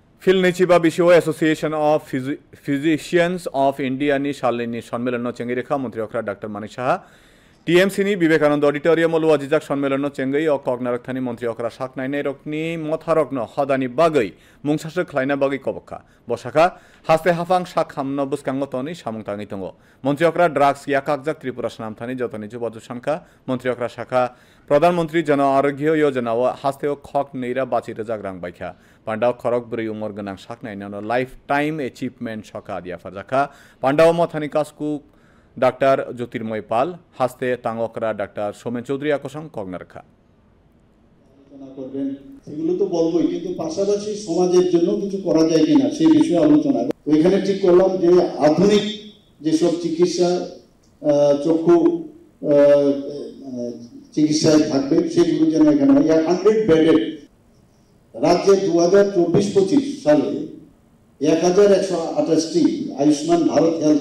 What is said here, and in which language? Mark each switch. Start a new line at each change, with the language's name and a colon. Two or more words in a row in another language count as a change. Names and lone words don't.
Kok Borok: फिलनिचिबा बिशिओ एसोसिएशन ऑफ फिजिशियंस ऑफ इंडिया नि सालनि सम्मेलन चेंगेरेखा मंत्री अखरा डॉक्टर मानिक साहा टीएमसी नि विवेकानंद ऑडिटोरियम लुवाजिजाक सम्मेलन चेंगई अ कगनारक थानी मंत्री अखरा साकनायनाय रकनि मथारकनो हदानि बागै मुंसासो खलायना बागै कबखा बसाखा हास्ते हाफां साक हामनो बुसकांगो तनि सामुं ताङै दङ मंत्री अखरा ड्राग्स याकाकजाक त्रिपुरा सानाम थानी जतनि जुबाजु सानखा मंत्री अखरा शाखा प्रधानमंत्री जन आरोग्य योजनाओ हास्तेओ खक नैरा बाचिरो जाग्रां बायखा पांडाव खरक ब्रै उमर गोनां साकनायनानो
English: life time achievement
Kok Borok: सका दिया फरजाखा पांडाव मथानि कासकु डाक्टर ज्योतिर्मय पाल हास्ते तांगकरा डाक्टर सोमेन चौधरी आकसं कगनारखा
Bangla: সেগুলো তো বলবোই কিন্তু পাশাপাশি সমাজের জন্য কিছু করা যায় কিনা সেই বিষয়ে আলোচনা ওইখানে ঠিক করলাম যে আধুনিক যেসব চিকিৎসা চক্ষু চিকিৎসায় থাকবে সেগুলো যেন এখানে 100 বেডেড রাজ্যে 2024-25 সালে 1128টি আয়ুষ্মান ভারত হেলথ